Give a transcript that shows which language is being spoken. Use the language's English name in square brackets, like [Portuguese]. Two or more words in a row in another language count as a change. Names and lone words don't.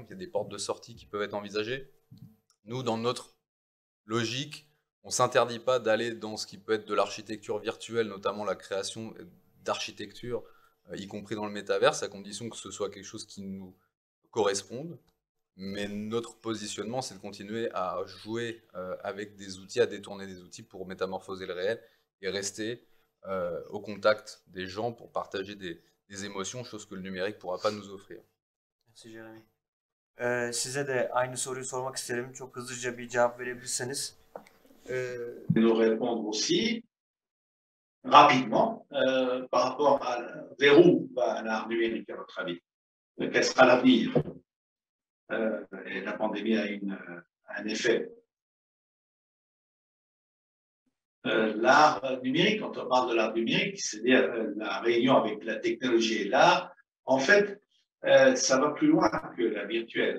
[French] Il y a des portes de sortie qui peuvent être envisagées. Nous, dans notre logique, on ne s'interdit pas d'aller dans ce qui peut être de l'architecture virtuelle, notamment la création d'architecture, y compris dans le métaverse, à condition que ce soit quelque chose qui nous corresponde. Mais notre positionnement, c'est de continuer à jouer avec des outils, à détourner des outils pour métamorphoser le réel et rester au contact des gens pour partager des émotions, chose que le numérique ne pourra pas nous offrir. Merci Jeremy. [Turkish] Size de aynı soruyu sormak isterim. Çok hızlıca bir cevap verebilirseniz. [French] Nous répondre aussi rapidement par rapport vers où va l'art numérique à votre avis? Quel sera l'avenir? Et la pandémie a un effet. L'art numérique, quand on parle de l'art numérique, c'est-à-dire la réunion avec la technologie et l'art, en fait, ça va plus loin que la virtuelle.